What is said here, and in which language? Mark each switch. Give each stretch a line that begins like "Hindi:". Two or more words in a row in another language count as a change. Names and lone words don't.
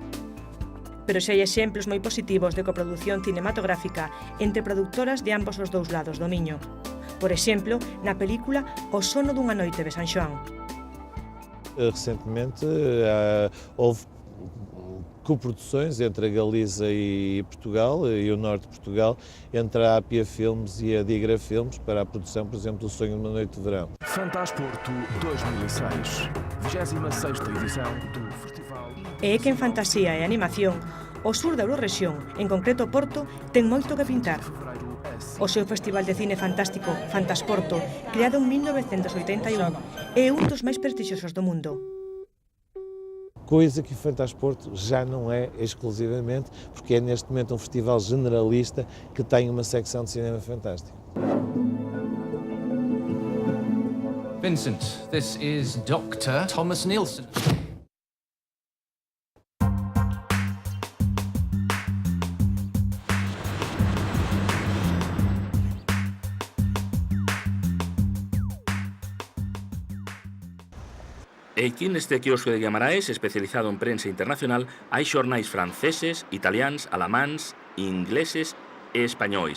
Galician: Pero xa hai exemplos moi positivos de coproducción cinematográfica entre produtoras de ambos os dous lados do Miño. Por exemplo, na película O sono dunha noite de San Xoán.
Portuguese: Recentemente houve coproduções entre a Galiza e Portugal e o norte de Portugal, entre a Apia Filmes e a Digra Filmes, para a produção, por exemplo, do Sonho de uma Noite de Verão. Fantasporto 2006, 26ª edição do festival.
Galician: E é que en fantasía e animación, o sur da Eurorrexión, en concreto Porto, ten moito que pintar. O seu festival de cine fantástico, Fantasporto, creado en 1981, é un dos máis prestixiosos do mundo.
Portuguese: Coisa que o Fantasporto já não é exclusivamente, porque é neste momento um festival generalista que tem uma secção de cinema fantástico.
English: Vincent, this is Dr. Thomas Nielsen.
Galician: E aquí neste quiosco de Guimaraes, especializado en prensa internacional, hai xornais franceses, italiáns, alamáns, ingleses e españois.